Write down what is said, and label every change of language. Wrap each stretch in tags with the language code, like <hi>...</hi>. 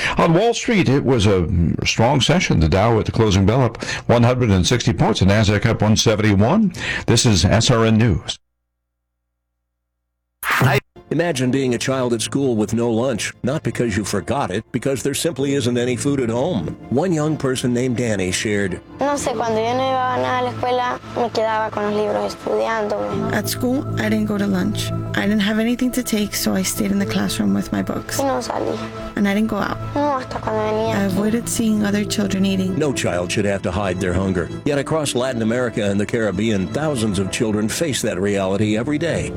<en>On Wall Street, it was a strong session. The Dow at the closing bell up 160 points, and NASDAQ up 171. This is SRN News. Imagine being a child at school with no lunch, not because you forgot it, because there simply isn't any food at home. One young person named Danny shared,</en> <es>"No sé, cuando yo no llevaba nada a la escuela, me quedaba con los libros estudiando."</es> <en>At school, I didn't go to lunch. I didn't have anything to take, so I stayed in the classroom with my books.</en> <es>No salí.</es> <en>And I didn't go out.</en> <es>No, hasta cuando venía aquí.</es> <en>I avoided seeing other children eating. No child should have to hide their hunger. Yet across Latin America and the Caribbean, thousands of children face that reality every day.</en>